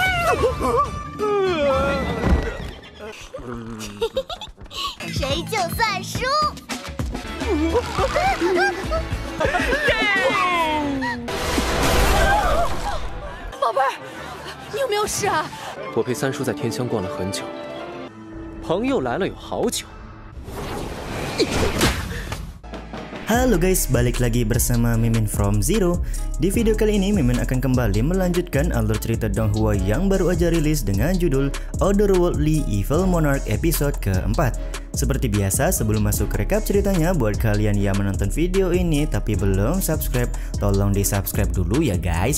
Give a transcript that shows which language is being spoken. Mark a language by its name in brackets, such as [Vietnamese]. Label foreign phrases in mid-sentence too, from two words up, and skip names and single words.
[Chinese] 谁就算输。宝贝儿，你有没有事啊？我陪三叔在天香逛了很久，朋友来了有好久。 [Indonesian] Halo guys, balik lagi bersama Mimin from Zero. Di video kali ini Mimin akan kembali melanjutkan alur cerita Donghua yang baru aja rilis dengan judul Otherworldly Evil Monarch episode keempat. Seperti biasa, sebelum masuk ke recap ceritanya, buat kalian yang menonton video ini tapi belum subscribe, tolong di subscribe dulu ya guys.